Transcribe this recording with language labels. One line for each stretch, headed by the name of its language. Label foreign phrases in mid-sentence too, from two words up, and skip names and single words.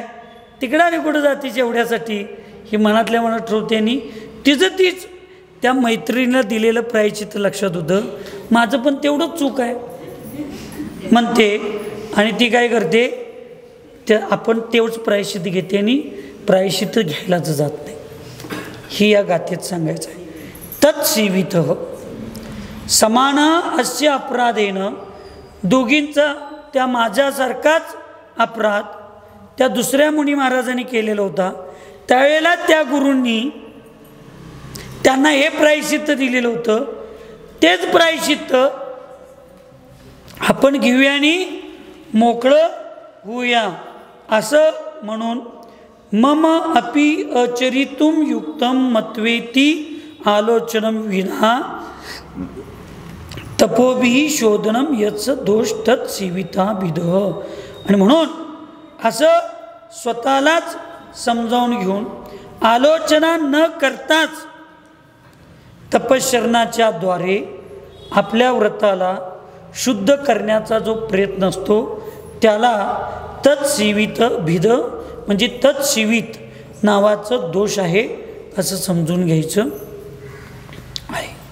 Marathi: तिकडं आणि कुठं जातीच एवढ्यासाठी? ही मनातल्या मनात ठरवते आणि तिचं तीच त्या मैत्रिणीला दिलेलं प्रायश्चित्त लक्षात होतं, माझं पण तेवढंच चूक आहे म्हणते आणि ती काय करते, त्या आपण तेवढंच प्रायश्चित्त घेते आणि प्रायश्चित्त घ्यायलाच जात नाही. ही या गाथेत सांगायचं आहे.
Sanskrit: तत्सेवित समान अस्य अपराधेन,
Marathi: दोघींचा त्या माझ्यासारखाच अपराध त्या दुसऱ्या मुनी महाराजांनी केलेला होता. त्यावेळेला त्या गुरूंनी त्यांना हे प्रायश्चित्त दिलेलं होतं. तेच प्रायश्चित्त आपण घेऊया आणि मोकळं होऊया असं म्हणून
Sanskrit: मम अपि अचरितुम युक्तम मत्वेती आलोचनम विना तपोभिः शोधनम यत्स दोष तत् सेविता विध.
Marathi: आणि म्हणून असं स्वतःलाच समजावून घेऊन आलोचना न करताच तपश्चरणाच्या द्वारे आपल्या व्रताला शुद्ध करण्याचा जो प्रयत्न असतो त्याला तत्सेवित भिद म्हणजे तत्सेवित नावाचं दोष आहे असं समजून घ्यायचं आहे.